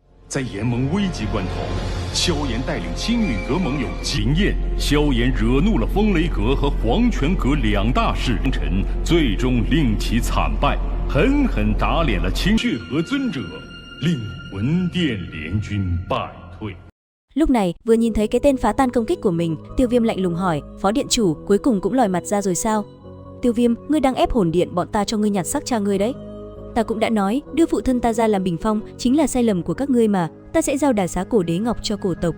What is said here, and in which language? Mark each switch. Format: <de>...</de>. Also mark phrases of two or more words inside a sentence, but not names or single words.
<zh>在联盟危急关头，萧炎带领青陨阁盟友经验，萧炎惹怒了风雷阁和黄泉阁两大势力臣，最终令其惨败，狠狠打脸了血河尊者，令魂殿联军败退。</zh> <vi>Lúc này, vừa nhìn thấy cái tên phá tan công kích của mình, Tiêu Viêm lạnh lùng hỏi, Phó điện chủ cuối cùng cũng lòi mặt ra rồi sao? Tiêu Viêm, ngươi đang ép hồn điện bọn ta cho ngươi nhặt xác cha ngươi đấy. Ta cũng đã nói, đưa phụ thân ta ra làm bình phong chính là sai lầm của các ngươi mà, ta sẽ giao đà xá cổ đế ngọc cho cổ tộc.</vi>